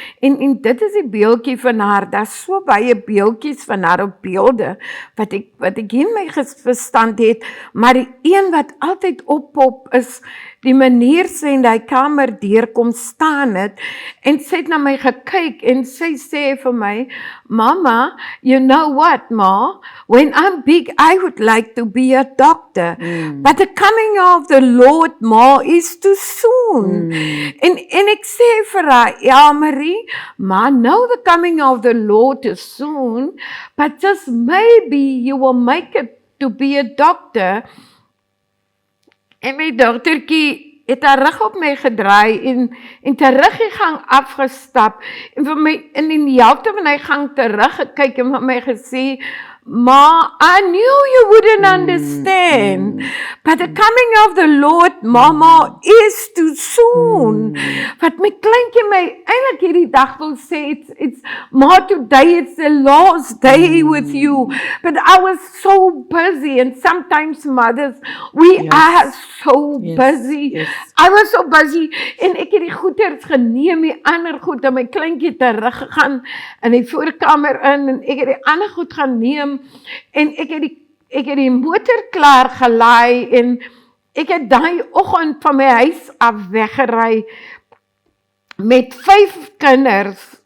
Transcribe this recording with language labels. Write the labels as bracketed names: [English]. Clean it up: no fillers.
[Afrikaans] En dit is die beeldjie van haar, daar's so baie beeldjies van haar op beelde, wat ek in my verstand het, maar die een wat altyd oppop is, die manier sy in die kamer deurkom staan het, en sy het na my gekyk, en sy sê vir my, Mama, [English] you know what, Ma? When I'm big, I would like to be a doctor. But the coming of the Lord, Ma, is too soon. [Afrikaans] En ek sê vir haar, ja, [English] Marie, Ma, know the coming of the Lord is soon, but just maybe you will make it to be a doctor. [Afrikaans] En my dogtertjie het haar rug op my gedraai en terug die gang afgestap en vir my in die helfte van die gang terug gekyk en vir my gesê, Ma, [English] I knew you wouldn't understand, but the coming of the Lord, Mama, is too soon. [Afrikaans] Wat my kleintjie my eintlik hierdie dag wil sê, [English] it's Ma, today it's the last day with you, but I was so busy, and sometimes mothers, we are so busy. I was so busy, [Afrikaans] en ek het die goeders geneem, die ander goed, en my kleintjie teruggegaan in die voorkamer in, en ek het die ander goed gaan neem, en ek het die motor klaar gelaai, en ek het daai oggend van my huis af weggery, met 5 kinders,